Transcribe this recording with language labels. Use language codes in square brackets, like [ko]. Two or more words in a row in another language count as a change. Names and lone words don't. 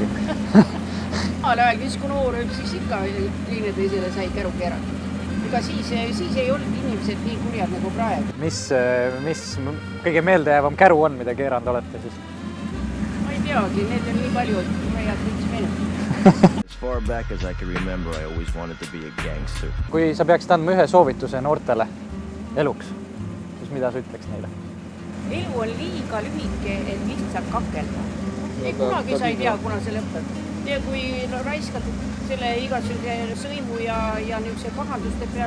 [et] Ajal ajal, kui noor, siis ikka teine teisele sai käru keerata. Ega siis ei olnud inimesed nii kurjad nagu praegu. Mis kõige meeldejäävam käru on, mida keeranud olete siis? Ma ei teagi, need on nii palju, et ma ei võiks menetada. [en] As far back as I can remember, I always wanted to be a gangster. [et] Kui sa peaksid andma ühe soovituse noortele eluks, siis mida sa ütleks neile? Elu on liiga lühike, et lihtsalt kakelda. Ei kunagi sa ei tea, kuna see lõpeb. Ja kui raiskad selle igasuguse sõimu ja niisuguse pahanduste peale,